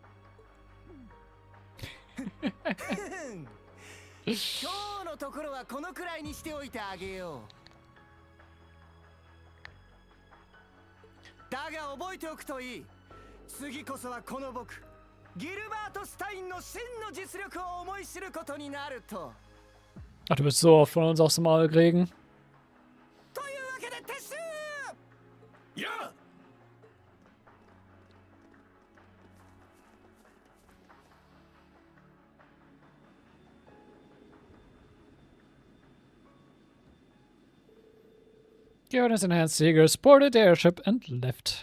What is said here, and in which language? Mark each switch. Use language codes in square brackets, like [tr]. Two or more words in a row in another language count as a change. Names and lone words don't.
[ja] 今日のところはこのくらいにしておいてあげよう。だが覚えておくといい。次こそはこの僕ギルバート・スタインの真の実力を思い知ることになると。 [de] Ach, du willst so oft von uns aufs Maul kriegen. [ja] というわけで撤収。やあ。 [en] Garden's enhanced Seegers boarded the airship and left.